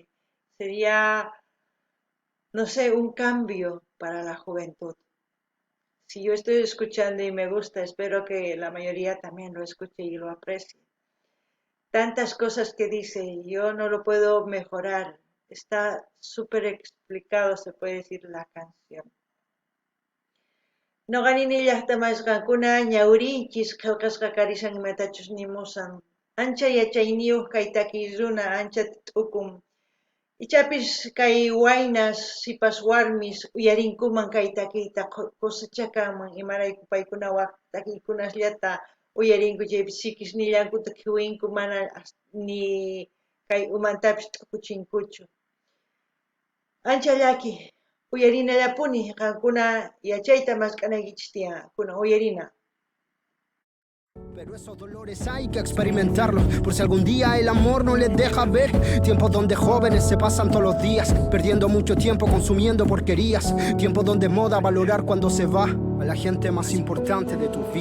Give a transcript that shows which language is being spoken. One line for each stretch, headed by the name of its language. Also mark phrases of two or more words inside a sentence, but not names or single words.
Spanish: Sería, no sé, un cambio para la juventud. Si yo estoy escuchando y me gusta, espero que la mayoría también lo escuche y lo aprecie. Tantas cosas que dice, yo no lo puedo mejorar. Está súper explicado, se puede decir, la canción.
Quechua: Noqanini llaqtamasqankuna ñawrinchis qillqasqa karishan imatachus nimusan. Ancha yachayniyuq kay takiy runa ancha t'ukum. Ichapis kay waynas sipas warmis uyarinkuman kay takiyta cosechakanman imarayku paykuna waq takiykunasllata uyarinku chaypis sikisnillankuta qhiwinku mana ni kay umantapis t'ukuchinkuchu. Ancha llaki. Uyarinallapuni qankuna yachayta maskanaykichis tiyan kunan uyarina.
Spanish: Pero esos dolores hay que experimentarlos, por si algún día el amor no les deja ver. Tiempos donde jóvenes se pasan todos los días, perdiendo mucho tiempo consumiendo porquerías. Tiempos donde es moda valorar cuando se va a la gente más importante de tu vida.